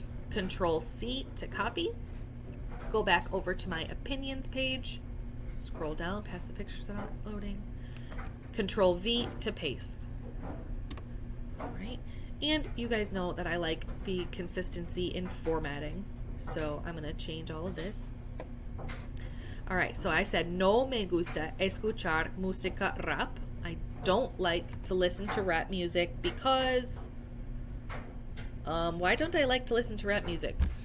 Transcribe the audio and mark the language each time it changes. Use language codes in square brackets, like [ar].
[en] Control C to copy. Go back over to my opinions page. Scroll down past the pictures that aren't loading. Control V to paste. All right. And you guys know that I like the consistency in formatting. So I'm going to change all of this. All right. So I said, [es] no me gusta escuchar música rap. [en] I don't like to listen to rap music because... why don't I like to listen to rap music?